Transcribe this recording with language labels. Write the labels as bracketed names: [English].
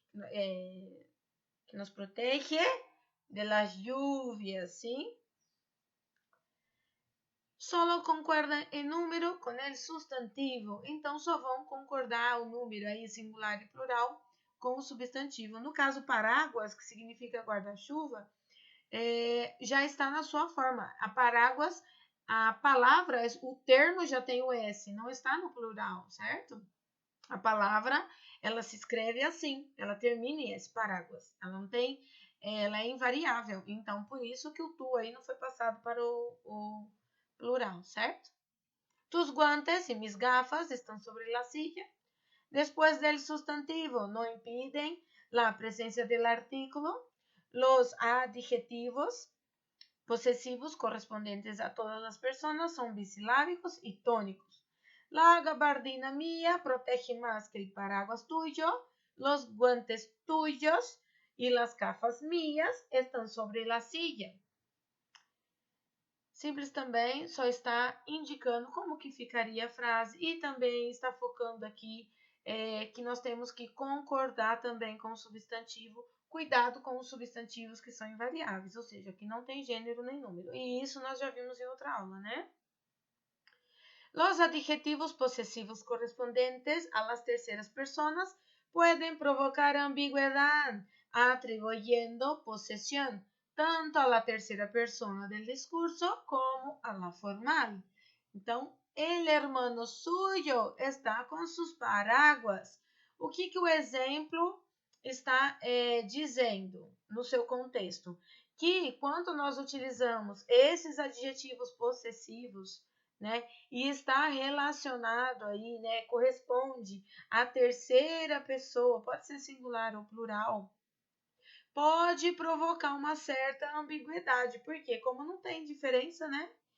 [Spanish] que nos protege de las lluvias, ¿sí? [Portuguese] Solo concordam em número com o substantivo. Então, só vão concordar o número aí, singular e plural, com o substantivo. No caso, paráguas, que significa guarda-chuva, já está na sua forma. A paráguas, a palavra, o termo já tem o S, não está no plural, certo? A palavra, ela se escreve assim, ela termina em S, paráguas. Ela não tem, ela é invariável. Então, por isso que o tu aí não foi passado para o plural, certo? [Spanish] Tus guantes y mis gafas están sobre la silla. Después del sustantivo no impiden la presencia del artículo. Los adjetivos posesivos correspondientes a todas las personas son bisilábicos y tónicos. La gabardina mía protege más que el paraguas tuyo. Los guantes tuyos y las gafas mías están sobre la silla. [Portuguese] Simples também só está indicando como que ficaria a frase e também está focando aqui que nós temos que concordar também com o substantivo. Cuidado com os substantivos que são invariáveis, ou seja, que não tem gênero nem número. E isso nós já vimos em outra aula, né? [Spanish] Los adjetivos posesivos correspondientes a las terceras personas pueden provocar ambigüedad, atribuyendo posesión tanto a la tercera persona del discurso como a la formal. Então, el hermano suyo está com sus paraguas. [Portuguese] O que o exemplo está dizendo no seu contexto? Que quando nós utilizamos esses adjetivos possessivos, né, e está relacionado aí, né, corresponde à terceira pessoa, pode ser singular ou plural, pode provocar uma certa ambiguidade, porque como não tem diferença, né?